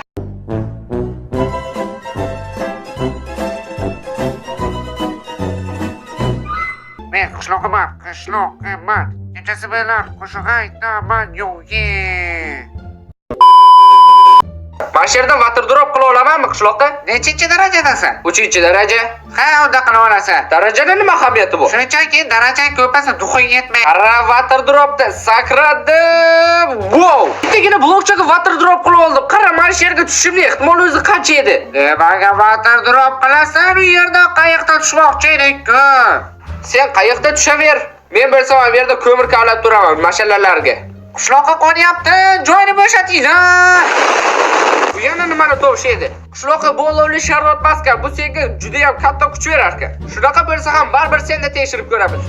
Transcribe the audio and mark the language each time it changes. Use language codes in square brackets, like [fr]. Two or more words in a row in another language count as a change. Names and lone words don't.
[uz] Men qishloqiman. Kechasi bilan qo'shiq aytaman, yo'q. Mana shu yerdan [en] water drop [uz] qila olamanmi qishloqqa? Nechinchi darajadasan? 3-daraja. Ha, unda qila olasan. Darajada nima ahamiyati bu? Shunchaki darajang ko'pasa duxing yetmaydi. Qara [en] water dropda [uz] sakradim. Wow! Bittagina blokchaga [en] water drop [uz] qilib oldim. Qara, mana shu yerga tushishimning ehtimoli o'zi qancha edi? Nimaga [en] water drop [uz] qilasan? U yerda qayiqda tushmoqchi edik-ku. Sen qayiqda tushaver. Men bo'lsam bu yerda ko'mir kavlab turaman mashalalarga. Qishloqqa qo'nyapti, joyni bo'shatinglar. Bu yana nimani to'shaydi? Qishloqqa bo'lovli sharoit paskan. Bu senga juda ham katta kuch berar ekan. Shunaqa bo'lsa ham baribir seni tekshirib ko'ramiz.